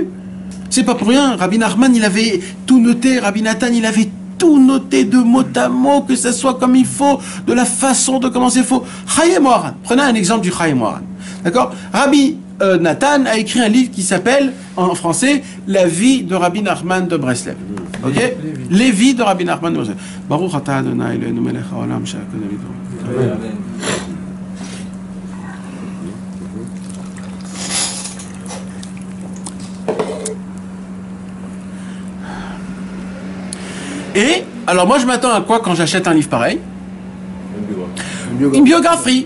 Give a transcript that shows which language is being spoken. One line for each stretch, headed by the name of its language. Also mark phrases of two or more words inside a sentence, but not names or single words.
French: C'est pas pour rien, Rabbi Nachman, il avait tout noté, Rabbi Nathan, il avait tout noté de mot à mot, que ça soit comme il faut, de la façon de commencer il faut. Chayei Moharan, prenez un exemple du Chayei Moharan. D'accord? Rabbi Nathan a écrit un livre qui s'appelle, en français, La vie de Rabbi Nachman de Breslev. Ok? Les vies de Rabbi Nachman de Breslev.
Hebrew: ברוך אתה אדוני אלוהינו מלך העולם שהכל נברא.
French: Et, alors moi je m'attends à quoi quand j'achète un livre pareil? Une biographie.